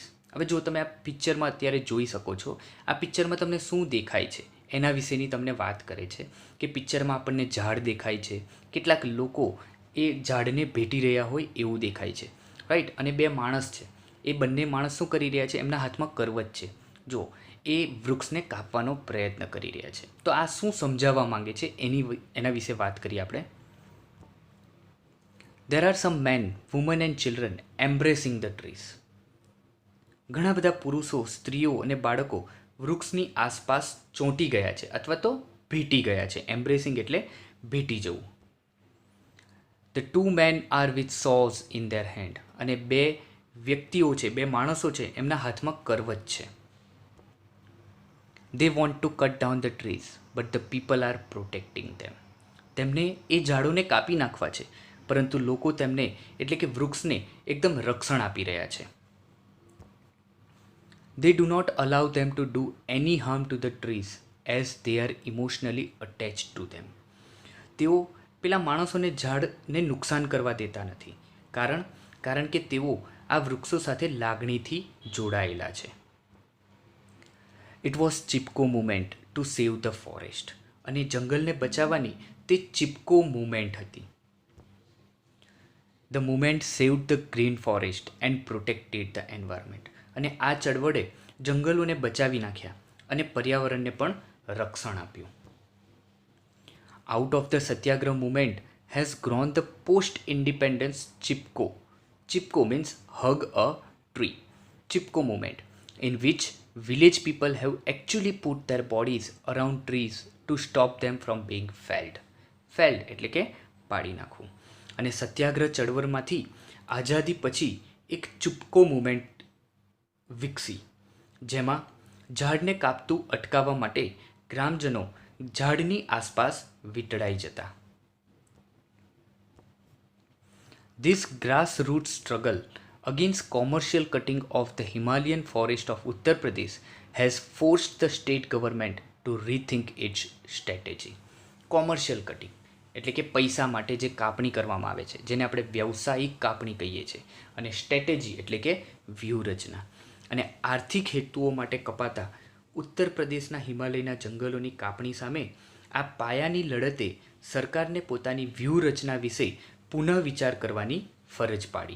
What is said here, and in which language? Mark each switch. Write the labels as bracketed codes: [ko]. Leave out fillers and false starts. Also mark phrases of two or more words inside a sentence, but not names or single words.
[gu] હવે જો તમે આ પિક્ચરમાં અત્યારે જોઈ શકો છો, આ પિક્ચરમાં તમને શું દેખાય છે એના વિશેની તમને વાત કરે છે કે પિક્ચરમાં આપણને ઝાડ દેખાય છે, કેટલાક લોકો એ ઝાડને ભેટી રહ્યા હોય એવું દેખાય છે, રાઈટ. અને બે માણસ છે, એ બંને માણસ શું કરી રહ્યા છે? એમના હાથમાં કરવત છે. જો એ વૃક્ષને કાપવાનો પ્રયત્ન કરી રહ્યા છે. તો આ શું સમજાવવા માંગે છે એના વિશે વાત કરીએ આપણે. [en] There are some men, women and children embracing the trees. [gu] ઘણા બધા પુરુષો, સ્ત્રીઓ અને બાળકો વૃક્ષની આસપાસ ચોંટી ગયા છે અથવા તો ભેટી ગયા છે. એમ્બ્રેસિંગ એટલે ભેટી જવું. [en] The two men are with saws in their hand. [gu] અને બે વ્યક્તિઓ છે, બે માણસો છે, એમના હાથમાં કરવત છે. [en] They want to cut down the trees, but the people are protecting them. [gu] તેમને એ ઝાડોને કાપી નાખવા છે, પરંતુ લોકો તેમને એટલે કે વૃક્ષને એકદમ રક્ષણ આપી રહ્યા છે. [en] They do not allow them to do any harm to the trees as they are emotionally attached to them. [gu] તેઓ પેલા માણસોને ઝાડને નુકસાન કરવા દેતા નથી, કારણ કે તેઓ આ વૃક્ષો સાથે લાગણીથી જોડાયેલા છે. [en] It was Chipko movement to save the forest. [gu] અને જંગલને બચાવવાની તે ચિપકો મુવમેન્ટ હતી. [en] The movement saved the green forest and protected the environment. [gu] અને આ ચળવળે જંગલોને બચાવી નાખ્યા અને પર્યાવરણને પણ રક્ષણ આપ્યું. [en] Out of the Satyagraha movement has grown the post-independence Chipko. Chipko means hug a tree. Chipko movement, in which village people have actually put their bodies around trees to stop them from being felled. [gu] Felled એટલે કે પાડી નાખવું. અને સત્યાગ્રહ ચળવળમાંથી આઝાદી પછી એક ચુપકો મુવમેન્ટ વિકસી, જેમાં ઝાડને કાપતું અટકાવવા માટે ગ્રામજનો ઝાડની આસપાસ વીંટળાઈ જતા. [en] This grassroots struggle against commercial cutting of the Himalayan forest of Uttar Pradesh has forced the state government to rethink its strategy. Commercial cutting [gu] એટલે કે પૈસા માટે જે કાપણી કરવામાં આવે છે, જેને આપણે વ્યવસાયિક કાપણી કહીએ છીએ, અને સ્ટ્રેટેજી એટલે કે વ્યૂહરચના. અને આર્થિક હેતુઓ માટે કપાતા ઉત્તર પ્રદેશના હિમાલયના જંગલોની કાપણી સામે આ પાયાની લડતે સરકારને પોતાની વ્યૂહરચના વિશે પુનઃ વિચાર કરવાની ફરજ પાડી.